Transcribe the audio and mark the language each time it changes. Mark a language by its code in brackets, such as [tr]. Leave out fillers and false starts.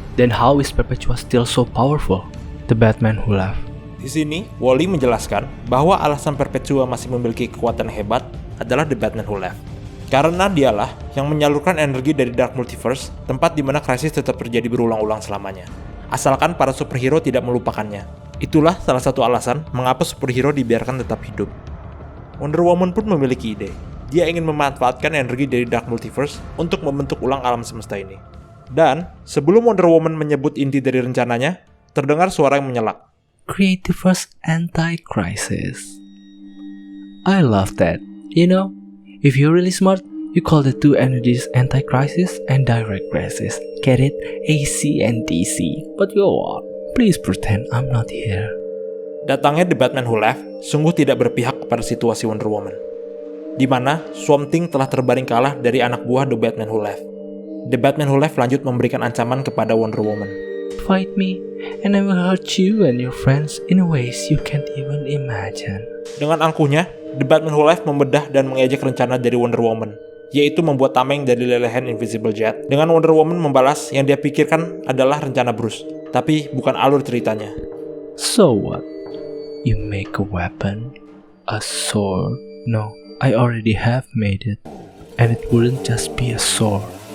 [en] Then how is Perpetua still so powerful? The Batman who left. [id] Di sini, Wally menjelaskan bahwa alasan Perpetua masih memiliki kekuatan hebat adalah The Batman who left. Karena dialah yang menyalurkan energi dari Dark Multiverse, tempat di mana krisis tetap terjadi berulang-ulang selamanya. Asalkan para superhero tidak melupakannya. Itulah salah satu alasan mengapa superhero dibiarkan tetap hidup. Wonder Woman pun memiliki ide. Dia ingin memanfaatkan energi dari Dark Multiverse untuk membentuk ulang alam semesta ini. Dan, sebelum Wonder Woman menyebut inti dari rencananya, terdengar suara yang menyelak. [en] Creativerse Anti-Crisis. I love that. You know, if you're really smart, you call the two energies Anti-Crisis and Direct Crisis. Get it? AC and DC. But you what? Please pretend I'm not here. [id] Datangnya The Batman Who Left sungguh tidak berpihak kepada situasi Wonder Woman, di mana Swamp Thing telah terbaring kalah dari anak buah The Batman Who Left. The Batman Who Left lanjut memberikan ancaman kepada Wonder Woman. [en] Fight me, and I will hurt you and your friends in ways you can't even imagine. [id] Dengan angkuhnya, The Batman Who Left membedah dan mengejek rencana dari Wonder Woman, yaitu membuat tameng dari lelehan Invisible Jet. Dengan Wonder Woman membalas yang dia pikirkan adalah rencana Bruce, tapi bukan alur ceritanya. [en] So what? You make a weapon? A sword? No, I already have made it. And it wouldn't just be a sword.